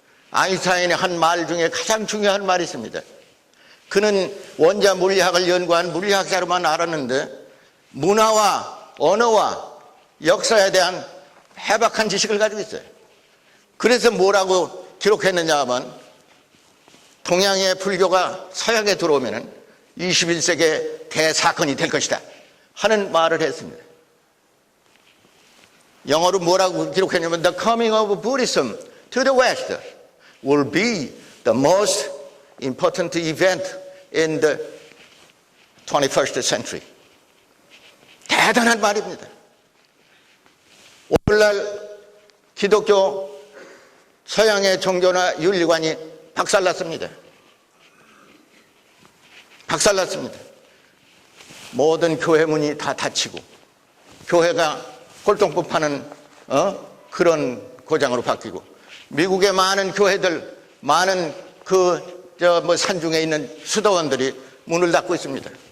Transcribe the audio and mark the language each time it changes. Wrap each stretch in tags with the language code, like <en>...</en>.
<ko>아인슈타인의 한 말 중에 가장 중요한 말이 있습니다. 그는 원자 물리학을 연구한 물리학자로만 알았는데 문화와 언어와 역사에 대한 해박한 지식을 가지고 있어요. 그래서 뭐라고 기록했느냐 하면 동양의 불교가 서양에 들어오면 21세기의 대사건이 될 것이다 하는 말을 했습니다. 영어로 뭐라고 기록했냐면</ko> <en>The coming of Buddhism to the West will be the most important event in the 21st century.</en> <ko>대단한 말입니다. 오늘날 기독교 서양의 종교나 윤리관이 박살났습니다. 박살났습니다. 모든 교회 문이 다 닫히고 교회가 꼴통법 파는 그런 고장으로 바뀌고 미국의 많은 교회들, 많은 산중에 있는 수도원들이 문을 닫고 있습니다.</ko>